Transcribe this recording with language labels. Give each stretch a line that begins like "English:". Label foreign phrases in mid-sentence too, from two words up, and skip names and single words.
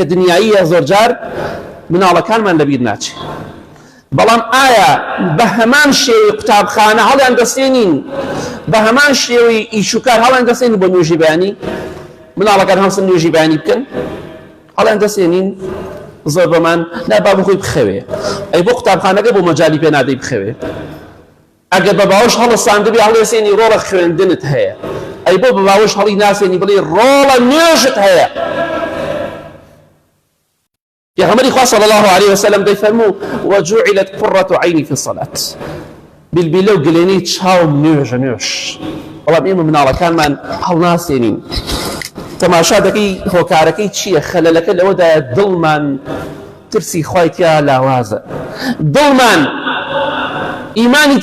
Central Kurdish: دنیاییە زۆرجار مناڵەکانمان لەبیر ناچێ بەڵام ئایا بە هەمان شێوەی قوتابخانە هەڵیان دەسێنین بە هەمان شێوەی ئیشوکار هەڵیان دەسێنین بۆ نوێژی بەیانی مناڵەکان هەڵسن نوێژی بەیانی بکەن هەڵیان دەسێنین زۆر بەمان نابا بخۆی بخەوێ ئەی بۆ قوتابخانەکە بۆ مەجای پێ نادەی بخەوێ ئەگەر بە باوەش هەڵەساندبێ هەڵێسێنی ڕۆڵە خوێندنت هەیە ئەی بۆ بە باوەش هەڵی ناسێنی بڵێ ڕۆڵە نوێژت هەیە پێغەمبەری خوا
Arabic: صلی الله عليه وسلم
Central Kurdish: دەیفەرموو
Arabic: وجعلت قرة عيني في الصلاة
Central Kurdish: بیلبیلە و گلێنەی چاوم نوێژە نوێژ بەڵام ئێمە مناڵەکانمان هەڵناسێنین تەماشا دەکەی هۆکارەکەی چییە خەلەلەکە لەوەدایە دڵمان ترسی خوای تیا لاوازە دڵمان ئیمانی